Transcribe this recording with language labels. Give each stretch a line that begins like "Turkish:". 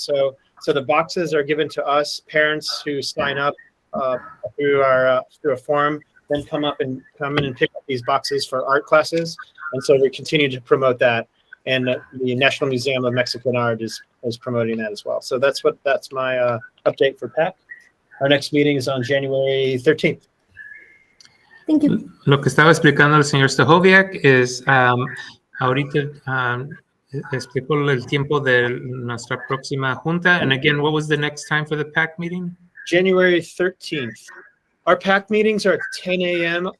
English: So the boxes are given to us, parents who sign up through a form, then come in and pick up these boxes for art classes. And so we continue to promote that. And the National Museum of Mexican Art is promoting that as well. So that's my update for PAC. Our next meeting is on January 13th. Thank you.
Spanish: Lo que estaba explicando el señor Stachowiak es ahorita explicó el tiempo de nuestra próxima junta.
English: And again, what was the next time for the PAC meeting? January 13th. Our PAC meetings are at 10 a.m.